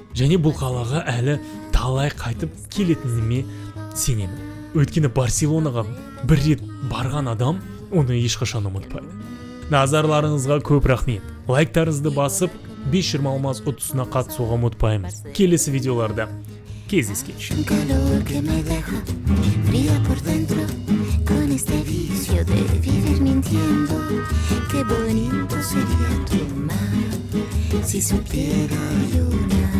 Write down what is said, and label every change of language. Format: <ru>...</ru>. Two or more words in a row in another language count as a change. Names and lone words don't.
<kk>Және бұл қалаға әлі талай қайтып келетініме сенемін. Өйткені Барселонаға бір рет барған адам оны ешқашан ұмытпайды. Назарларыңызға көп рахмет. Лайктарыңызды басып 5-20 алмаз ұтысына қатысуға ұмытпаймыз. Келесі видеоларда кездескенше.</kk> <es>Calor que me deja fría por dentro con este vicio de vivir mintiendo. Qué bonito sería tu mar si supiera yo.</es>